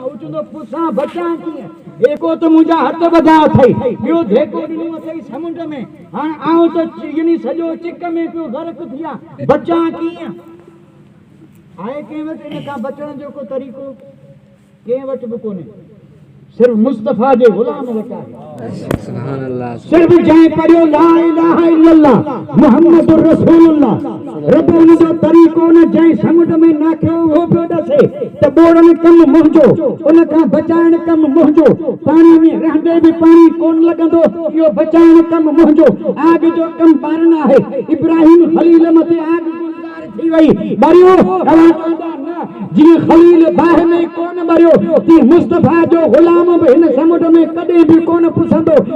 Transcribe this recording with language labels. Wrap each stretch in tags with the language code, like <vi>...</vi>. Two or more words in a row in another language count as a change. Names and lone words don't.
<sd>हू चवंदो पुसां बचां कीअं? जेको त मुंहिंजा हथ ॿधा अथई, ॿियो जेको ॾिनो अथई समुंड में, हाणे आऊं त यानी सॼो चिक में पियो गर्क थियां, बचां कीअं? आहे कंहिं वटि इन खां बचण जो को तरीक़ो? कंहिं वटि बि कोन्हे, सिर्फ़ मुस्तफ़ा जे ग़ुलाम वटि आहे।</sd> <ar>سبحان الله.</ar> <sd>सिर्फ़ जंहिं पढ़ियो</sd> <ar>لا إله إلا الله محمد رسول الله,</ar> <sd>रब उन जो तरीक़ो न जंहिं समुंड में नाखियो उहो पियो ॾसे त ॿोड़नि कमु मुंहिंजो, उन खां बचाइण कमु मुंहिंजो, पाणी में रहंदे बि पाणी कोन लॻंदो, इहो बचाइण कमु मुंहिंजो, आग जो कमु ॿारण आहे। इब्राहिम ख़लील मथे आग गुलज़ार थी वई, ॿरियो तव्हां चवंदा न, जीअं ख़लील बाहि में कोन ॿरियो, तीअं मुस्तफ़ा जो ग़ुलाम बि हिन समुंड में कॾहिं बि कोन पुसंदो।</sd>